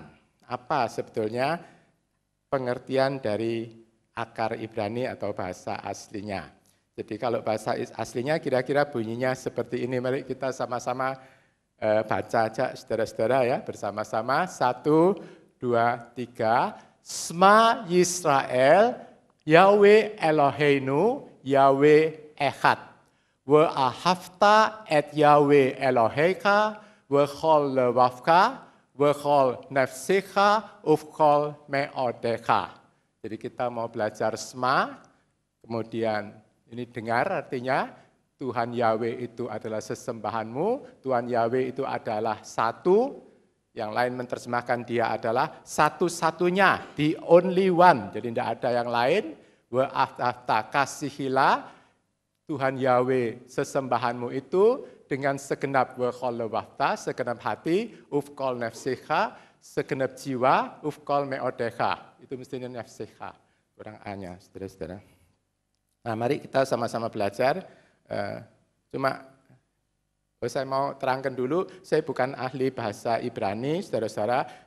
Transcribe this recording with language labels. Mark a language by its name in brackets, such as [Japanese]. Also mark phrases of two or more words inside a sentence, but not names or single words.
[Indonesian] Apa sebetulnya pengertian dari akar Ibrani atau bahasa aslinya? Jadi kalau bahasa aslinya kira-kira bunyinya seperti ini. Mari kita sama-sama baca aja saudara-saudara ya, bersama-sama. 1, 2, 3. [Hebrew] "שמע ישראל, יהוה אלוהינו, יהוה אחד. ואהבת את יהוה אלוהיך, בכל לבבך, בכל נפשך, ובכל מאודך." [Indonesian] Jadi kita mau belajar Shema, kemudian ini dengar artinya Tuhan Yahweh itu adalah sesembahanmu, Tuhan Yahweh itu adalah satu, yang lain menerjemahkan dia adalah satu-satunya, [English] the only one, [Indonesian] jadi tidak ada yang lain. Ve'ahavta, kasihilah Tuhan Yahweh sesembahanmu itu dengan segenap [Hebrew] בכל לבבך, [Indonesian] segenap hati, [Hebrew] ובכל נפשך, [Indonesian] segenap jiwa, [Hebrew] ובכל מאודך. [Indonesian] Itu mestinya nefsecha, kurang A-nya, saudara-saudara. Nah, mari kita sama-sama belajar Cuma saya mau terangkan dulu, saya bukan ahli bahasa Ibrani, saudara-saudara.